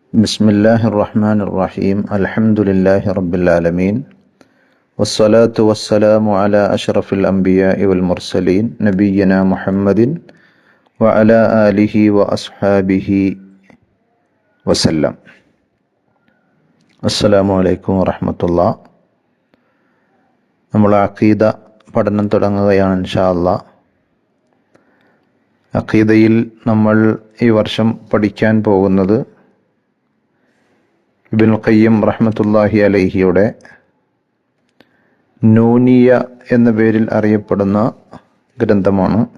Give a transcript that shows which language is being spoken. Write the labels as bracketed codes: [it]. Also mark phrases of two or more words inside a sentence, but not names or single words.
[ar] بسم الله الرحمن الرحيم الحمد لله رب العالمين والصلاة والسلام على أشرف الأنبياء والمرسلين نبينا محمد وعلى آله وأصحابه وسلم. السلام عليكم ورحمة الله. [ml] നമ്മൾ അഖീദ പഠനം തുടങ്ങുകയാണ് [ar] إن شاء الله. [ml] അഖീദയിൽ നമ്മൾ ഈ വർഷം പഠിക്കാൻ പോകുന്നത് ഇബ്നുൽ ഖയ്യിം [ar] رحمة الله عليه [ml] നൂനിയ എന്ന പേരിൽ അറിയപ്പെടുന്ന ഗ്രന്ഥമാണ്.